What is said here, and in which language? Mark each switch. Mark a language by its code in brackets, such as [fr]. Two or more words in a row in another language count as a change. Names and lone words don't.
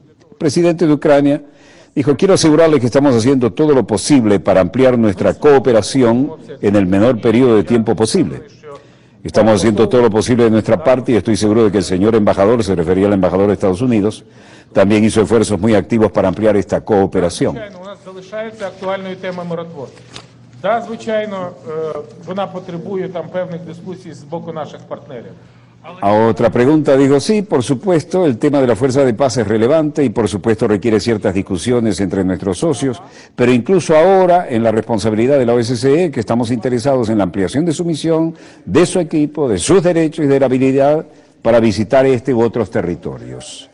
[es] El presidente de Ucrania dijo: quiero asegurarles que estamos haciendo todo lo posible para ampliar nuestra cooperación en el menor periodo de tiempo posible. Estamos haciendo todo lo posible de nuestra parte y estoy seguro de que el señor embajador, se refería al embajador de Estados Unidos, también hizo esfuerzos muy activos para ampliar esta cooperación. [uk] Да, звичайно, вона потребує там певних дискусій з боку наших партнерів. [es] A otra pregunta dijo: sí, por supuesto, el tema de la fuerza de paz es relevante y por supuesto requiere ciertas discusiones entre nuestros socios, pero incluso ahora, en la responsabilidad de la OSCE, que estamos interesados en la ampliación de su misión, de su equipo, de sus derechos y de la habilidad para visitar este u otros territorios.